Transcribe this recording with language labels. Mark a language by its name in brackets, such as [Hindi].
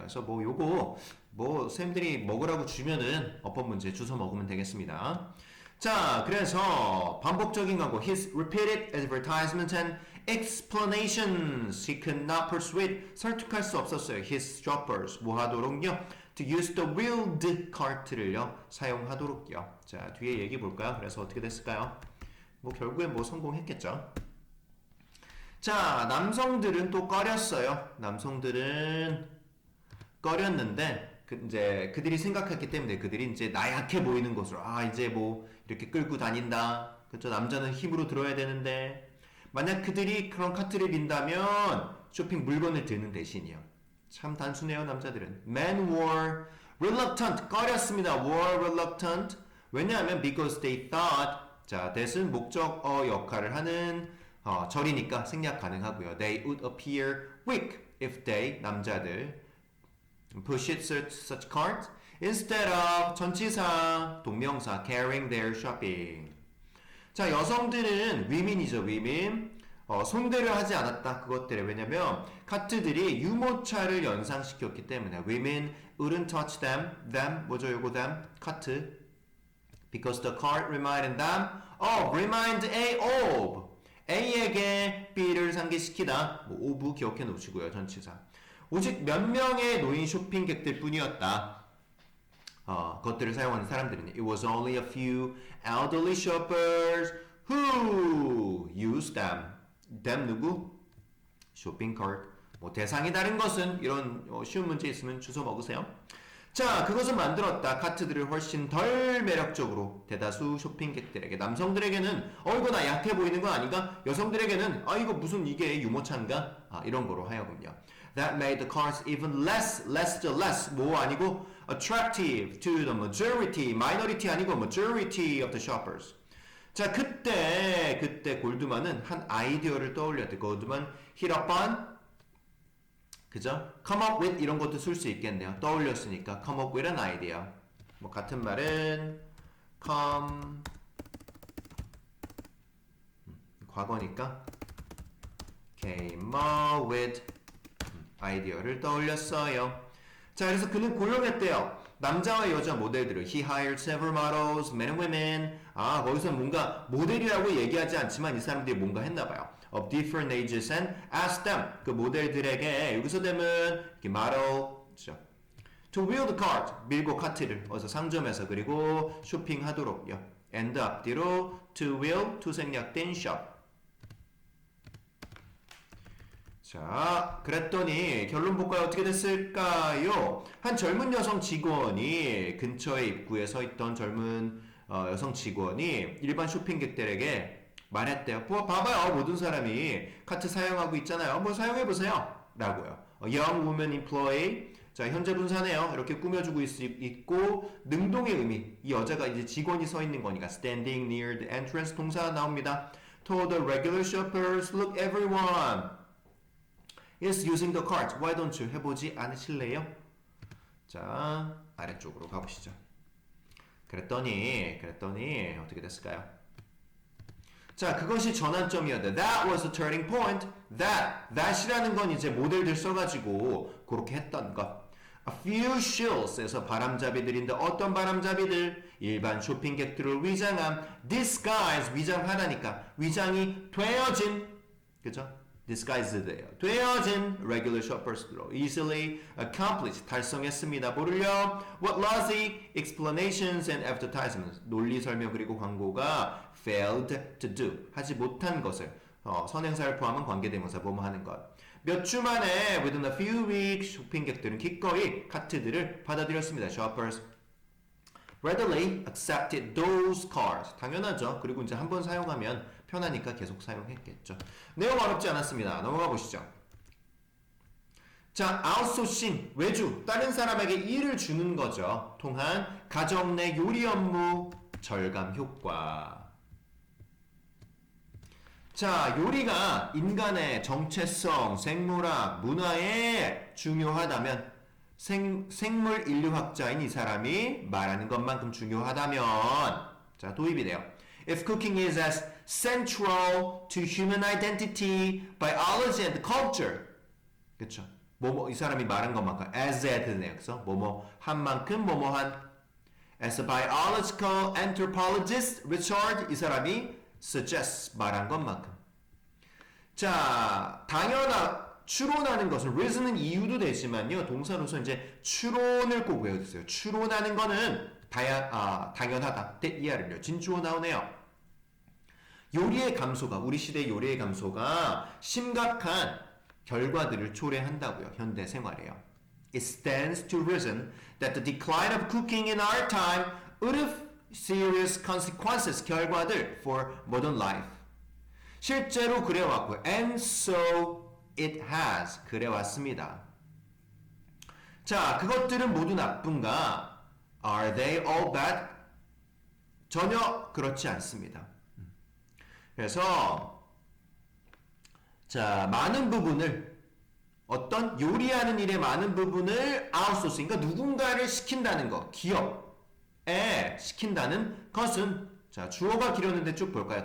[Korean] 그래서 뭐 요거 쌤들이 먹으라고 주면은 어법 문제 주워 먹으면 되겠습니다. 자, 그래서 반복적인 광고 [English] his repeated advertisements and explanations he could not persuade [Korean] 설득할 수 없었어요. [English] his shoppers [Korean] 뭐 하도록요? [English] to use the wheeled cart를요 [Korean] 사용하도록요. 자, 뒤에 얘기 볼까요? 그래서 어떻게 됐을까요? 뭐 결국엔 뭐 성공했겠죠. 자, 남성들은 또 꺼렸어요. 남성들은 꺼렸는데 이제 그들이 생각했기 때문에 그들이 이제 나약해 보이는 것으로 이제 뭐 이렇게 끌고 다닌다. 그렇죠? 남자는 힘으로 들어야 되는데 만약 그들이 그런 카트를 빈다면 쇼핑 물건을 드는 대신이요. 참 단순해요, 남자들은. [English] Men were reluctant. [Korean] 꺼렸습니다. [English] were reluctant. [Korean] 왜냐하면 [English] because they thought. [Korean] 자, that은 목적어 역할을 하는 절이니까 생략 가능하고요. [English] They would appear weak if they, [Korean] 남자들, [English] pushed such cart instead of [Korean] 전치사, 동명사, [English] carrying their shopping. [Korean] 자, 여성들은 women이죠, women. 손대려 하지 않았다. 그것들에 왜냐면 카트들이 유모차를 연상시켰기 때문에 [English] women wouldn't touch them [Korean] 뭐죠 요거 them 카트 [English] because the cart reminded them remind A of [Korean] A에게 B를 상기시키다 뭐 of 기억해 놓으시고요. 전치사 오직 몇 명의 노인 쇼핑객들 뿐이었다. 그것들을 사용하는 사람들은 [English] it was only a few elderly shoppers who used them. [Korean] them 누구? 쇼핑 카트. 뭐 대상이 다른 것은 이런 쉬운 문제 있으면 주워 먹으세요. 자, 그것은 만들었다. 카트들을 훨씬 덜 매력적으로 대다수 쇼핑객들에게. 남성들에게는 이거 나 약해 보이는 거 아닌가? 여성들에게는 이거 무슨 이게 유모차인가? 이런 거로 하여금요. [English] That made the cars even less [Korean] 뭐 아니고 [English] attractive to the majority, minority 아니고 majority of the shoppers. [Korean] 자, 그때 골드만은 한 아이디어를 떠올렸대. [English] 골드만 hit upon, [Korean] 그죠? [English] come up with [Korean] 이런 것도 쓸 수 있겠네요. [English] 떠올렸으니까 come up with an idea. [Korean] 뭐 같은 말은 come, 과거니까 came up with 아이디어를 떠올렸어요. 자, 그래서 그는 고용했대요. 남자와 여자 모델들을. [English] He hired several models, men and women. [Korean] 거기서 뭔가 모델이라고 얘기하지 않지만 이 사람들이 뭔가 했나봐요. [English] Of different ages and asked them. [Korean] 그 모델들에게 여기서 되면 이렇게 model, 그렇죠? [English] To wheel the cart. [Korean] 밀고 카트를 어서 상점에서 그리고 쇼핑하도록요. [English] And [Korean] 앞뒤로 [English] to wheel, to [Korean] 생략된 [English] shop. [Korean] 자, 그랬더니 결론 볼까요? 어떻게 됐을까요? 한 젊은 여성 직원이 근처에 입구에 서 있던 젊은 여성 직원이 일반 쇼핑객들에게 말했대요. 봐봐요. 모든 사람이 카트 사용하고 있잖아요. 뭐 사용해보세요. 라고요. [English] Young woman employee. [Korean] 자, 현재 분사네요. 이렇게 꾸며주고 있고 능동의 의미. 이 여자가 이제 직원이 서 있는 거니까 [English] standing near the entrance [Korean] 동사가 나옵니다. [English] Told the regular shoppers, look everyone is using the cart. Why don't you? [Korean] 해보지 않으실래요? 자, 아래쪽으로 가보시죠. 그랬더니 어떻게 됐을까요? 자, 그것이 전환점이었는데 [English] that was the turning point. [Korean] that이라는 건 이제 모델들 써가지고 그렇게 했던 것. [English] A few shills [Korean] 에서 바람잡이들인데 어떤 바람잡이들? 일반 쇼핑객들을 위장한 disguise, 위장하다니까 위장이 되어진, 그죠? disguised예요. [English] 되어진 regular shoppers로 easily accomplished, [Korean] 달성했습니다. 뭐를요? [English] What lousy explanations and advertisements, [Korean] 논리 설명 그리고 광고가 [English] failed to do, [Korean] 하지 못한 것을, 선행사를 포함한 관계대명사 뭐뭐 하는 것. 몇 주 만에 [English] within a few weeks [Korean] 쇼핑객들은 기꺼이 카트들을 받아들였습니다. [English] shoppers readily accepted those cars. [Korean] 당연하죠. 그리고 이제 한번 사용하면 편하니까 계속 사용했겠죠. 내용 어렵지 않았습니다. 넘어가 보시죠. 자, 아웃소싱, 외주, 다른 사람에게 일을 주는 거죠. 통한 가정 내 요리 업무 절감 효과. 자, 요리가 인간의 정체성, 생물학, 문화에 중요하다면 생물 인류학자인 이 사람이 말하는 것만큼 중요하다면, 자, 도입이 돼요. [English] If cooking is as central to human identity, biology and culture, [Korean] 그렇죠? 이 사람이 말한 것만큼 as at네요. 그래서 뭐뭐 한 만큼 뭐뭐 한. [English] As a biological anthropologist, Richard, 이 사람이 suggests, [Korean] 말한 것만큼. 자, 추론하는 것은 reason은 이유도 되지만요. 동사로서 이제 추론을 꼭 외워주세요. 추론하는 거는 당연하다. 이하를요. 진주어 나오네요. 요리의 감소가, 우리 시대의 요리의 감소가 심각한 결과들을 초래한다고요. 현대 생활에요. [English] It stands to reason that the decline of cooking in our time would have serious consequences, [Korean] 결과들 [English] for modern life. [Korean] 실제로 그래왔고, [English] and so it has, [Korean] 그래왔습니다. 자, 그것들은 모두 나쁜가? [English] Are they all bad? [Korean] 전혀 그렇지 않습니다. 그래서 자, 많은 부분을, 어떤 요리하는 일의 많은 부분을 아웃소싱, 그러니까 누군가를 시킨다는 거, 기업에 시킨다는 것은, 자, 주어가 길었는데 쭉 볼까요?